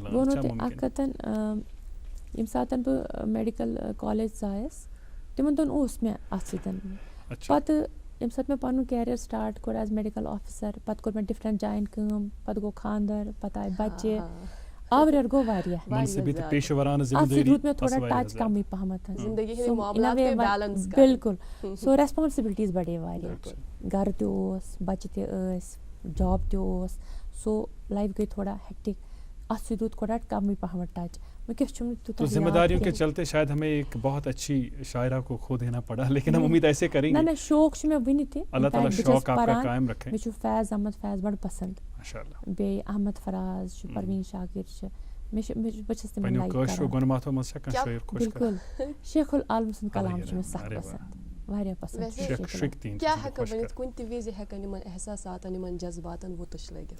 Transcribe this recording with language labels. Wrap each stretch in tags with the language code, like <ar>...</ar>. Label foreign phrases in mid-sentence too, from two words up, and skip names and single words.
<ks>بہٕ وَنو تۄہہِ اکھ کتھ ییٚمہِ ساتہٕ بہٕ</ks> <en>medical college</en> <ks>ژایس تِمن دۄہن اوس مےٚ اتھ سۭتۍ پتہٕ ییٚمہِ ساتہٕ مےٚ پنُن</ks> <en>career start</en> <ks>کوٚر</ks> <en>as medical officer</en> <ks>پتہٕ کوٚر مےٚ ڈِفرنٹ جایَن کٲم پتہٕ گوٚو خانٛدر پتہٕ آیہِ بچہِ آوریر گوٚو واریاہ اتھ سۭتۍ روٗد مےٚ تھوڑا ٹچ کمٕے پہمتھ بِلکُل</ks> <en>so responsibilities</en> <ks>بڑے واریاہ گرٕ تہِ اوس بچہِ تہِ ٲسۍ جاب تہِ اوس</ks> <en>so life</en> <ks>گٔے تھوڑا ہیکٹِک اتھ سۭتۍ روٗد تھوڑا کمٕے پہمتھ ٹچ وٕنکیٚس چھُم</ks> <ur>تو ذمہ داریوں کے چلتے شاید ہمیں ایک بہت اچھی شاعرہ کو کھو دینا پڑا لیکن ہم امید ایسے کریں گے</ur> <ks>نہ شوق چھُ مےٚ وٕنہِ تہِ</ks> <ur>اللہ تعالیٰ شوق آپ کا قائم رکھے</ur> <ks>مےٚ چھُ فیض احمد فیض بڑٕ پسنٛد</ks> <ar>ماشاء اللہ</ar> <ks>بیٚیہِ احمد فراز چھُ پرویٖن شاکر چھِ بہٕ چھَس تِمن لایک کران بِلکُل شیخ العالم سُنٛد کلام چھُ مےٚ سخ پسنٛد واریاہ پسنٛد کیٛاہ ہٮ۪کو ؤنِتھ کُنہِ تہِ وِزِ ہٮ۪کن یِمن احساساتن یِمن جذباتن وُتُش لٔگِتھ</ks>